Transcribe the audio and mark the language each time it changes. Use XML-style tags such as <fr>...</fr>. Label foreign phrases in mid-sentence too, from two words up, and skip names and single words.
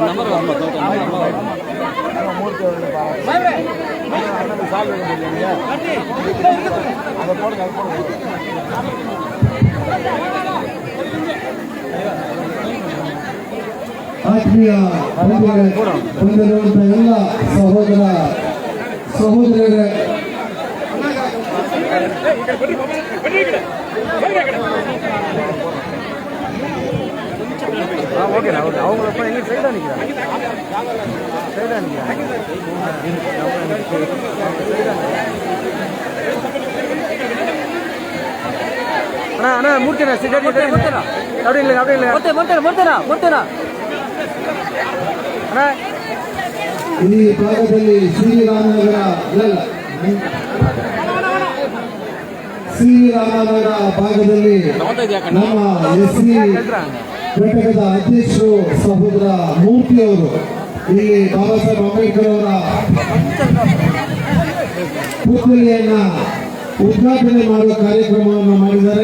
<kn>ಆತ್ಮೀಯ ಹೊಂದಿರುವಂತಹ ಎಲ್ಲ ಸಹೋದರ ಸಹೋದರರೇ,</kn> <ta>ஓகேண்ணா ஓகே. அவங்க எங்கே சைடாக நிற்கிறாங்க, சைடாக நிற்கிறாங்க. அண்ணா அண்ணா மூர்த்திண்ணா சரி அப்படி இல்லை அப்படி இல்லை மூர்த்திண்ணா அண்ணா</ta> <kn>ಈ ಭಾಗದಲ್ಲಿ ಶ್ರೀರಾಮನಗರ ಭಾಗದಲ್ಲಿ ನಮ್ಮ ಎಸ್ಸಿ ಘಟಕದ ಅಧ್ಯಕ್ಷರು ಸಹೋದರ ಮೂರ್ತಿ ಅವರು ಇಲ್ಲಿ ಬಾಬಾ ಸಾಹೇಬ್ ಅಂಬೇಡ್ಕರ್ ಅವರ ಪುತ್ಥಳಿಯನ್ನ ಉದ್ಘಾಟನೆ ಮಾಡುವ ಕಾರ್ಯಕ್ರಮವನ್ನು ಮಾಡಿದ್ದಾರೆ.</kn>